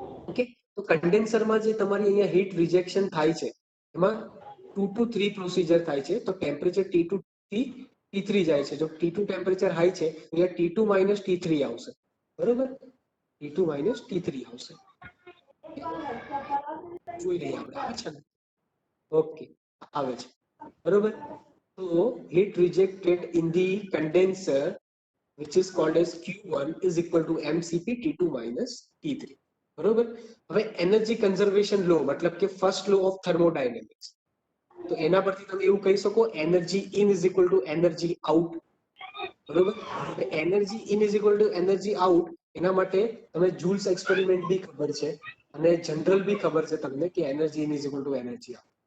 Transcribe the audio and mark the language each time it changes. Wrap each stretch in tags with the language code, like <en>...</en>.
<gu>Okay, તો કન્ડેન્સરમાં જે તમારી અહીંયા હીટ રિજેક્શન થાય છે એમાં 2 to 3 પ્રોસીજર થાય છે. તો ટેમ્પરેચર T2 થી T3 જાય છે. જો T2 ટેમ્પરેચર હાઈ છે, અહીંયા T2 માઇનસ T3 આવશે. બરોબર, T2 માઇનસ T3 આવશે. જોઈ લઈએ આપણે, આવે છે ને? ઓકે, આવે છે, બરોબર.</gu> <en>તો heat rejected in the condenser which is called as Q1 is equal to mCp T2 minus T3, બરોબર.</en> <gu>હવે એનર્જી કન્ઝર્વેશન લો મતલબ કે ફર્સ્ટ લો ઓફ થર્મોડાયનેમિક્સ, તો એના પરથી તમે એવું કહી શકો</gu> <en>energy in is equal to energy out,</en> <gu>બરોબર.</gu> <en>energy in is equal to energy out,</en> <gu>એના માટે તમે જુલ્સ એક્સપેરિમેન્ટ બી ખબર છે અને જનરલ બી ખબર છે તમને કે energy in is equal to energy out.</gu>